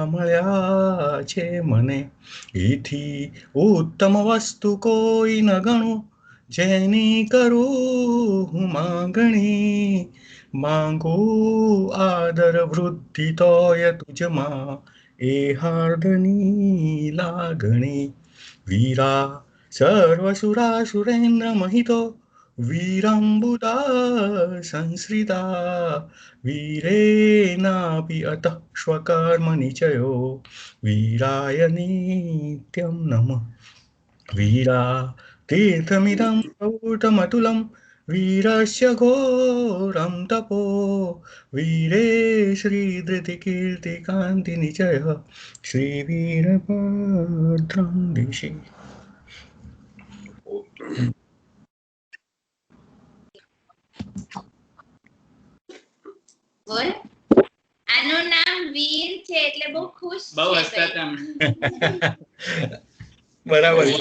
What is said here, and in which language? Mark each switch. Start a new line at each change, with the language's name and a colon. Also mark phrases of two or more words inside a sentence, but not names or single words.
Gujarati: મળ્યા છે મને એથી ઉત્તમ વસ્તુ કોઈ ન ગણું જેની કરું હું માંગણી માંગું આદર વૃદ્ધિ તોય તુજમાં એ હાર્દની લાગણી
Sanskrit: વીરા सर्वसुरासुरेन्द्रमहितो वीरम्बुदा संश्रिता वीरेणापि अतः स्वकर्मनिचयो वीराय नित्यं नमः वीरा तीर्थमिदं प्रौतमतुलं वीरस्य घोरं तपो वीरे श्रीधृतिकीर्तिकान्तिनिचयः श्रीवीरभद्रं दिशि
Gujarati: બોલ આનું નામ વીર છે એટલે બહુ ખુશ બહુ છે હસતા હતા. બરાબર છે